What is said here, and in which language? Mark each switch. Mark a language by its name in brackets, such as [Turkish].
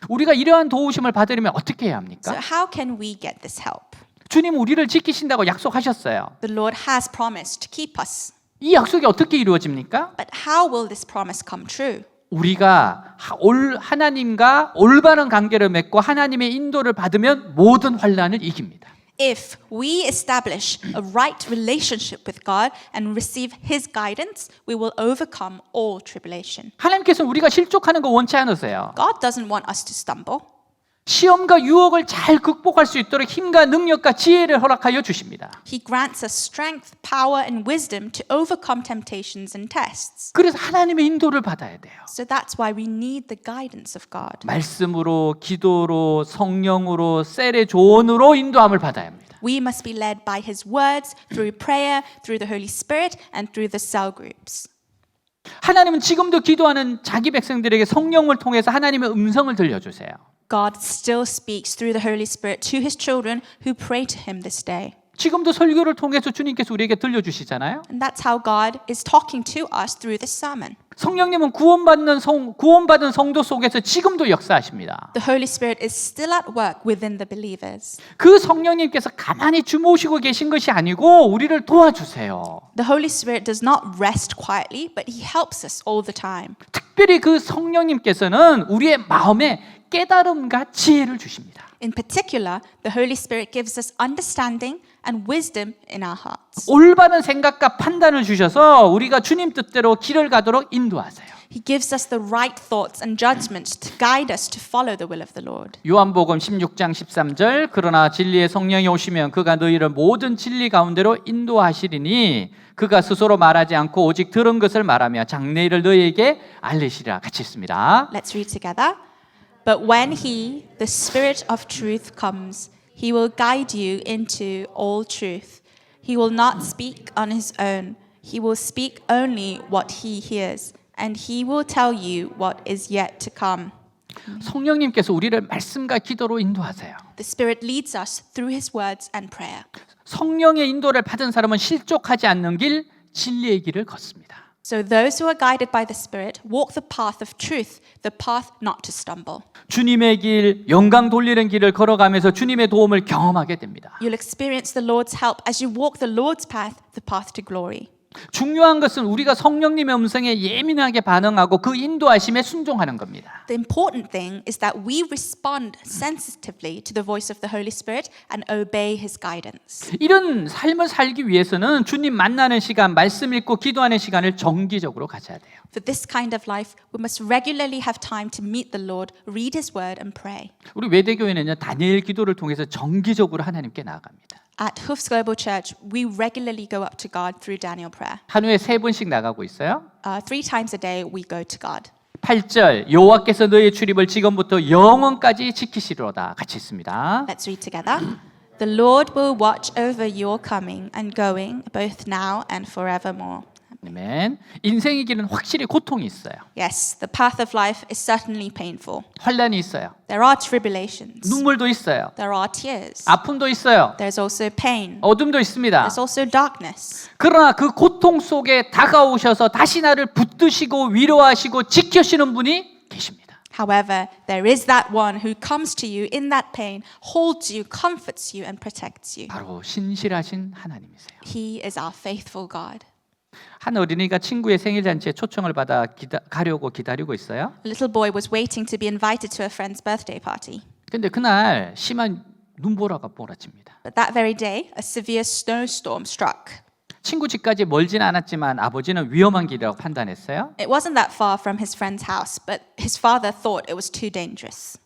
[Korean] 우리가 이러한 도우심을 받으려면 어떻게 해야 [English] So [Korean] 합니까? [English] how can we get this help? [Korean] 주님 우리를 지키신다고 약속하셨어요. [English] The Lord has promised to keep us. [Korean] 이 약속이 어떻게 이루어집니까? [English] But how will this promise come true? [Korean] 우리가 하나님과 올바른 관계를 맺고 하나님의 인도를 받으면 모든 환난을 이깁니다. [English] If we establish a right relationship with God and receive His guidance, we will overcome all tribulation. [Korean] 하나님께서는 우리가 실족하는 거 원치 않으세요. [English] God doesn't want us to stumble. [Korean] 시험과 유혹을 잘 극복할 수 있도록 힘과 능력과 지혜를 허락하여 주십니다. [English] He grants us strength, power, and wisdom to overcome temptations and tests. [Korean] 그래서 하나님의 인도를 받아야 돼요. [English] So that's why we need the guidance of God. [Korean] 말씀으로, 기도로, 성령으로, 셀의 조언으로 인도함을 받아야 합니다. [English] We must be led by His words, through prayer, through the Holy Spirit, and through the cell groups. [Korean] 하나님은 지금도 기도하는 자기 백성들에게 성령을 통해서 하나님의 음성을 들려주세요. [English] God still speaks through the Holy Spirit to His children who pray to Him this day. [Korean] 지금도 설교를 통해서 주님께서 우리에게 들려주시잖아요. [English] And that's how God is talking to us through this sermon. [Korean] 성령님은 구원받은 성도 속에서 지금도 역사하십니다. [English] The Holy Spirit is still at work within the believers. [Korean] 그 성령님께서 가만히 주무시고 계신 것이 아니고 우리를 도와주세요. [English] The Holy Spirit does not rest quietly, but He helps us all the time. [Korean] 특별히 그 성령님께서는 우리의 마음에 깨달음과 지혜를 주십니다. [English] In particular, the Holy Spirit gives us understanding and wisdom in our hearts. [Korean] 올바른 생각과 판단을 주셔서 우리가 주님 뜻대로 길을 가도록 인도하세요. [English] He gives us the right thoughts and judgments to guide us to follow the will of the Lord. [Korean] 요한복음 16장 13절 그러나 진리의 성령이 오시면 그가 너희를 모든 진리 가운데로 인도하시리니 그가 스스로 말하지 않고 오직 들은 것을 말하며 장래일을 너희에게 알리시리라. 같이 있습니다. [English] Let's read together. But when He, the Spirit of truth, comes, He will guide you into all truth. He will not speak on His own. He will speak only what He hears, and He will tell you what is yet to come. [Korean] 성령님께서 우리를 말씀과 기도로 인도하세요. [English] The Spirit leads us through His words and prayer. [Korean] 성령의 인도를 받은 사람은 실족하지 않는 길, 진리의 길을 걷습니다. [English] So those who are guided by the Spirit walk the path of truth, the path not to stumble. [Korean] 주님의 길, 영광 돌리는 길을 걸어가면서 주님의 도움을 경험하게 됩니다. [English] You'll experience the Lord's help as you walk the Lord's path, the path to glory. [Korean] 중요한 것은 우리가 성령님의 음성에 예민하게 반응하고 그 인도하심에 순종하는 겁니다. [English] The important thing is that we respond sensitively to the voice of the Holy Spirit and obey His guidance. [Korean] 이런 삶을 살기 위해서는 주님 만나는 시간, 말씀 읽고 기도하는 시간을 정기적으로 가져야 돼요. [English] For this kind of life, we must regularly have time to meet the Lord, read His word and pray. [Korean] 우리 외대교회는요, 다니엘 기도를 통해서 정기적으로 하나님께 나아갑니다. [English] At Hoofs Global Church, we regularly go up to God through Daniel prayer. [Korean] 하루에 3번씩 나가고 있어요. [English] 3 times a day, we go to God. [Korean] 8절 여호와께서 너의 출입을 지금부터 영원까지 지키시리로다. 같이 있습니다. [English] Let's read together. The Lord will watch over your coming and going, both now and forevermore. [Korean] 아멘. 인생의 길은 확실히 고통이 있어요. [English] Yes, the path of life is certainly painful. [Korean] 환난이 있어요. [English] There are tribulations. [Korean] 눈물도 있어요. [English] There are tears. [Korean] 아픔도 있어요. [English] There's also pain. [Korean] 어둠도 있습니다. [English] There's also darkness. [Korean] 그러나 그 고통 속에 다가오셔서 다시 나를 붙드시고 위로하시고 지켜주시는 분이 계십니다. [English] However, there is that one who comes to you in that pain, holds you, comforts you, and protects you. [Korean] 바로 신실하신 하나님이세요. [English] He is our faithful God. [Korean] 한 어린이가 친구의 생일 잔치에 초청을 받아 가려고 기다리고 있어요. [English] A little boy was waiting to be invited to a friend's birthday party. [Korean] 근데 그날 심한 눈보라가 몰아칩니다. [English] But that very day, a severe snowstorm struck. [Korean] 친구 집까지 멀진 않았지만 아버지는 위험한 길이라고 판단했어요. [English] It wasn't that far from his friend's house, but his father thought it was too dangerous.